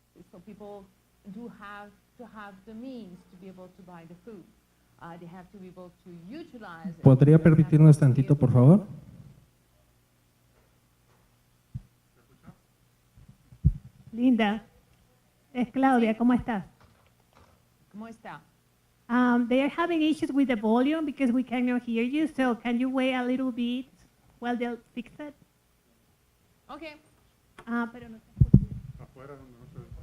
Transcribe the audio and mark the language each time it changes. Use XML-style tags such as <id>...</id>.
<en>So people do have to have the means to be able to buy the food. They have to be able to utilize it.</en> <es>¿Podría permitirnos tantito, por favor? Linda, es Claudia, ¿cómo estás? ¿Cómo está?</es> <en>They are having issues with the volume because we cannot hear you, so can you wait a little bit while they'll fix it? Okay.</en> <es>Pero no se escucha. Afuera donde no se...</es>